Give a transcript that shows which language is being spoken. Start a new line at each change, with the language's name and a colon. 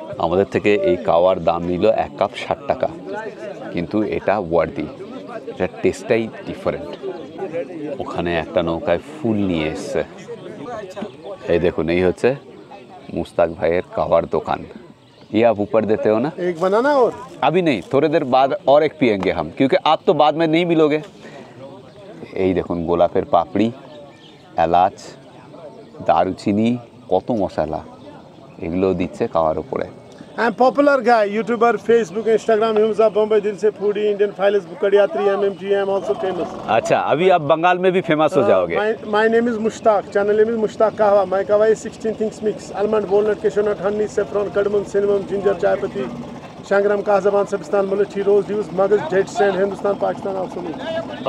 Bangla: আমাদের থেকে এই কাওয়ার দাম নিল 1 কাপ 60 টাকা, কিন্তু এটা ওয়ার্দি, এটার টেস্টটাই ডিফারেন্ট। ওখানে একটা নৌকায় ফুল নিয়ে এসছে, এই দেখুন, এই হচ্ছে মুস্ताक ভাইয়ের
Hindi: कावार दुकान। ये आप ऊपर देते हो ना? एक बनाना और अभी नहीं, थोड़ी देर बाद और एक पियेंगे हम, क्योंकि आप तो बाद में नहीं मिलोगे।
Bangla: এই দেখুন গোলাপের পাপড়ি, এলাচ, দারুচিনি, কত মশলা, এগুলো দিচ্ছে কাওয়ার উপরে।
English: I am popular guy, YouTuber, Facebook, Instagram, hymns of Bombay, Dil Se foodie, Indian files, बुकड़ यात्री, MMG, I am also famous.
Hindi: अच्छा, अभी आप बंगाल में भी फेमस हो जाओगे।
English: My name is Mushtaq, channel name is Mushtaq kahwa. My kahwa is 16 things mix, almond, walnut, cashew nut, honey, saffron, cardamom, cinnamon, ginger, chai patti, शांगराम, काज़ाबान, सबस्तान, mulethi, rose, ड्यूस, magaz, dates and, Hindustan, Pakistan, also me.